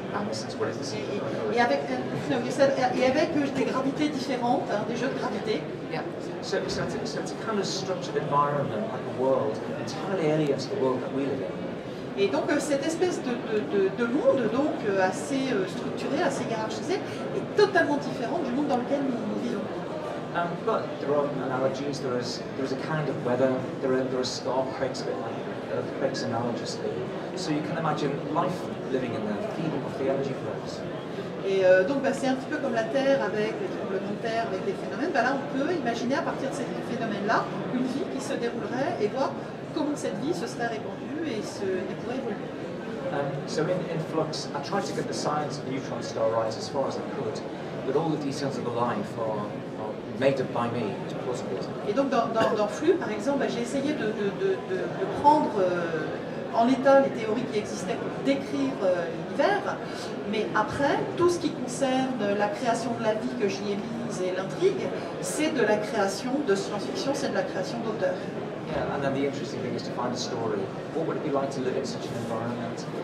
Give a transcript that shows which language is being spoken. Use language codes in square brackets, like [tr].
[fr] Et avec des gravités différentes, hein, des jeux de gravité. [en] Yeah, so it's a kind of structured environment, like a world, entirely alien to the world that we live in. [fr] Et donc cette espèce de monde donc assez structuré, assez hiérarchisé, est totalement différent du monde dans lequel nous vivons. [en] But there are analogies. There is a kind of weather. There are starquakes, a bit like earthquakes analogously. So you can imagine life living in there, feeding off the energy flows. [fr] Et donc c'est un petit peu comme la Terre avec les tremblements de terre, avec les phénomènes. Là on peut imaginer à partir de ces phénomènes-là une vie qui se déroulerait et voir comment cette vie se serait répandue et pourrait évoluer. [en] So in Flux, I tried to get the science of the neutron star right as far as I could, but all the details of the life are made up by me to possible. [fr] Et donc dans Flux, par exemple, j'ai essayé de prendre en l'état les théories qui existaient pour décrire l'univers, mais après, tout ce qui concerne la création de la vie que j'y ai mise et l'intrigue, c'est de la création de science-fiction, c'est de la création d'auteurs. [en] Yeah, and then the interesting thing is to find a story. What would it be like to live in such an environment?